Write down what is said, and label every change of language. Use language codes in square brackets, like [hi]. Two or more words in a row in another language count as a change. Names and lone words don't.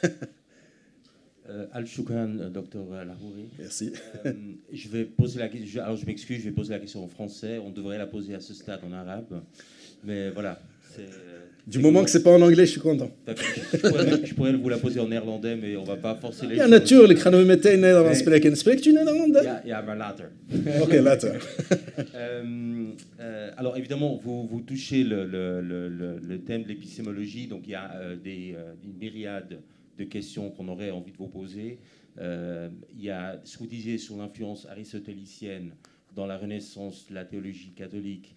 [fr] Al-Shukran, docteur Lahouri. Merci. Je vais poser la question. Alors, je m'excuse, je vais poser la question en français. On devrait la poser à ce stade en arabe. Mais voilà. Du moment que ce n'est pas en anglais, je suis content. Je pourrais vous la poser en néerlandais, mais on ne va pas forcer les [nl] Ja, natuurlijk. Ik ga nu meteen Nederlands spreken. Spreekt u Nederlands? Ja, maar later. Ok, later. [fr] Alors, évidemment, vous touchez le thème de l'épistémologie. Donc, il y a une myriade de questions qu'on aurait envie de vous poser. Il y a ce que vous disiez sur l'influence aristotélicienne dans la Renaissance, la théologie catholique.